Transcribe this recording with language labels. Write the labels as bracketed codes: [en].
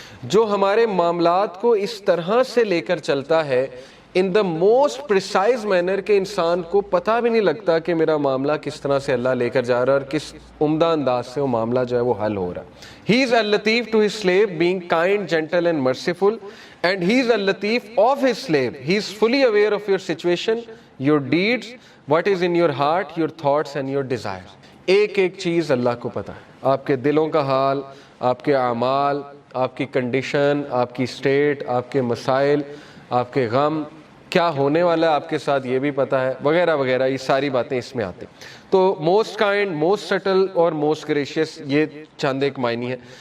[ur] جو ہمارے معاملات کو اس طرح سے لے کر چلتا ہے [en] in the most precise manner [ur] کہ انسان کو پتہ بھی نہیں لگتا کہ میرا معاملہ کس طرح سے اللہ لے کر جا رہا ہے اور کس عمدہ انداز سے وہ معاملہ جو ہے وہ حل ہو رہا ہے۔ [en] He is al-Latif to his slave, being kind, gentle and merciful, and he is al-Latif of his slave. He is fully aware of your situation, your deeds, what is in your heart, your thoughts and your desires. [ur] ایک ایک چیز اللہ کو پتہ ہے، آپ کے دلوں کا حال، آپ کے اعمال، آپ کی کنڈیشن، آپ کی اسٹیٹ، آپ کے مسائل، آپ کے غم، کیا ہونے والا ہے آپ کے ساتھ یہ بھی پتہ ہے، وغیرہ وغیرہ، یہ ساری باتیں اس میں آتی ہیں۔ تو موسٹ کائنڈ، موسٹ سٹل اور موسٹ گریشیس، یہ چند ایک معنی ہے۔